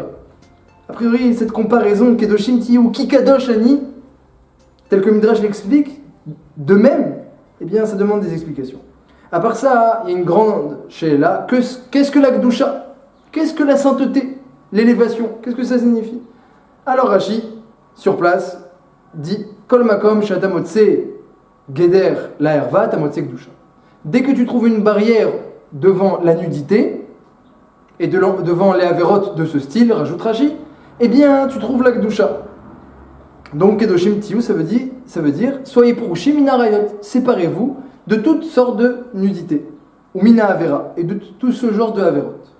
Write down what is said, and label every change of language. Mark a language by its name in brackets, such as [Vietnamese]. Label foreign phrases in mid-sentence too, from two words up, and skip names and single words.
[French] A priori, cette comparaison, [Hebrew] קדושים תהיו כי קדוש אני, [French] tel que Midrash l'explique, de même, eh bien, ça demande des explications. À part ça, il y a une grande she'ela. Qu'est-ce que la Kedusha? Qu'est-ce que la sainteté? L'élévation? Qu'est-ce que ça signifie? Alors Rashi, sur place, dit [Hebrew] כל מקום שאתה מוצא גדר לערווה אתה מוצא קדושה. [French] Dès que tu trouves une barrière devant la nudité et devant les avérotes de ce style, rajoute Rashi, eh bien, tu trouves la Kedusha. [Hebrew] Donc קדושים תהיו, [French] ça veut dire soyez [Hebrew] פרושים מן העריות, [French] séparez-vous de toutes sortes de nudité, ou [Hebrew] מן העבירה, [French] et de tout ce genre de averot.